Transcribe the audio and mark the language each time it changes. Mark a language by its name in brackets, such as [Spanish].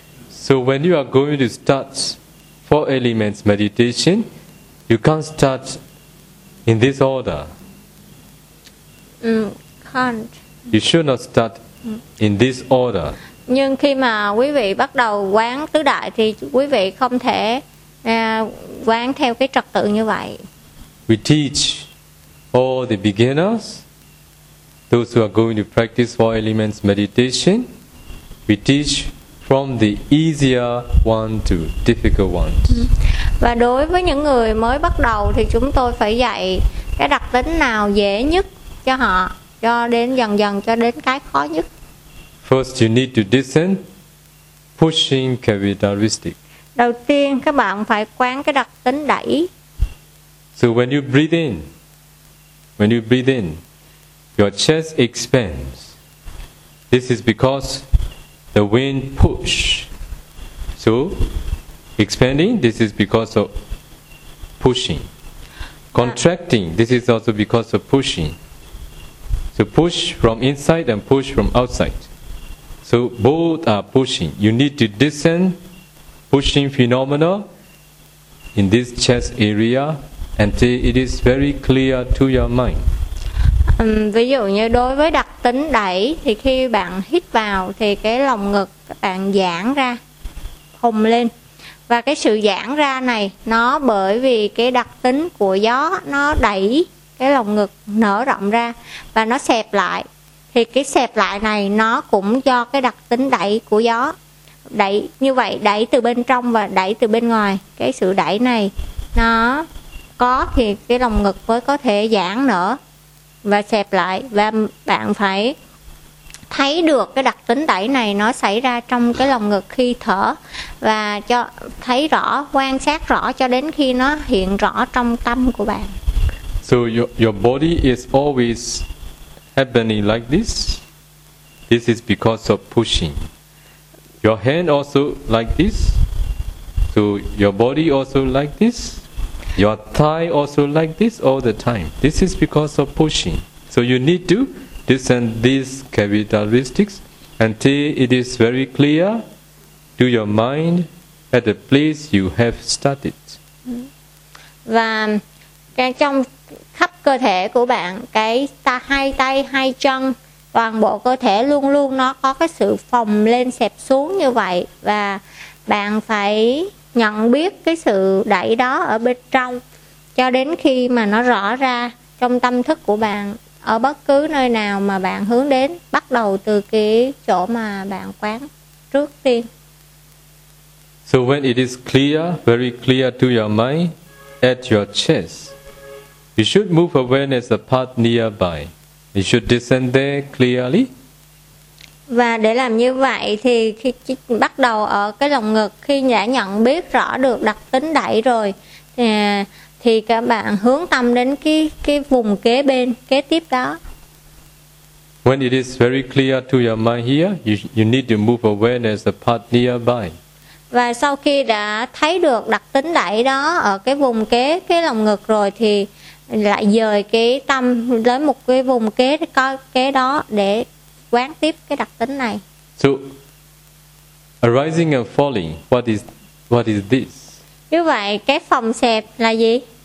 [English] So when you are going to start four elements meditation, you can't start in this order. Can't. You should not start in this order. [Vietnamese] Nhưng khi mà quý vị bắt đầu quán tứ đại thì quý vị không thể quán theo cái trật tự như vậy. [English] We teach all the beginners, those who are going to practice four elements meditation, we teach from the easier one to difficult ones. [Vietnamese] Và đối với những người mới bắt đầu thì chúng tôi phải dạy cái đặc tính nào dễ nhất cho họ, cho đến dần dần cho đến cái khó nhất. [English] First, you need to discern pushing characteristic. [Vietnamese] Đầu tiên, các bạn phải quán cái đặc tính đẩy. [English] So when you breathe in, your chest expands. This is because the wind push. So expanding, this is because of pushing. Contracting, this is also because of pushing. So push from inside and push from outside. So both are pushing. You need to discern pushing phenomena in this chest area until it is very clear to your mind. [Vietnamese] Ví dụ như đối với đặc tính đẩy thì khi bạn hít vào thì cái lồng ngực các bạn giãn ra, phồng lên. Và cái sự giãn ra này nó bởi vì cái đặc tính của gió nó đẩy cái lồng ngực nở rộng ra và nó xẹp lại. Thì cái xẹp lại này nó cũng do cái đặc tính đẩy của gió. Đẩy như vậy, đẩy từ bên trong và đẩy từ bên ngoài. Cái sự đẩy này nó có thì cái lồng ngực mới có thể giãn nở và xẹp lại. Và bạn phải thấy được cái đặc tính đẩy này nó xảy ra trong cái lồng ngực khi thở. Và cho thấy rõ, quan sát rõ cho đến khi nó hiện rõ trong tâm của bạn. [English] So your body is always happening like this. This is because of pushing. Your hand also like this. So your body also like this. Your thigh also like this all the time. This is because of pushing. So you need to discern these characteristics until it is very clear to your mind at the place you have started. [Vietnamese] Và trong khắp cơ thể của bạn, cái hai tay, hai chân, toàn bộ cơ thể luôn luôn nó có cái sự phồng lên, xẹp xuống như vậy. Và bạn phải nhận biết cái sự đẩy đó ở bên trong, cho đến khi mà nó rõ ra trong tâm thức của bạn, ở bất cứ nơi nào mà bạn hướng đến, bắt đầu từ cái chỗ mà bạn quán trước tiên. [English] So when it is clear, very clear to your mind, at your chest, you should move awareness apart nearby. You should descend there clearly. [Vietnamese] Và để làm như vậy thì khi bắt đầu ở cái lồng ngực, khi đã nhận biết rõ được đặc tính đẩy rồi thì các bạn hướng tâm đến cái vùng kế bên, kế tiếp đó. [English] When it is very clear to your mind here, you need to move awareness apart nearby. [Vietnamese] Và sau khi đã thấy được đặc tính đẩy đó ở cái vùng kế, cái lồng ngực rồi thì lại dời cái tâm đến một cái vùng kế, coi kế đó để quán tiếp cái đặc tính này. [English] So, arising and falling, what is this? [Vietnamese] Như vậy, cái phòng xẹp là gì?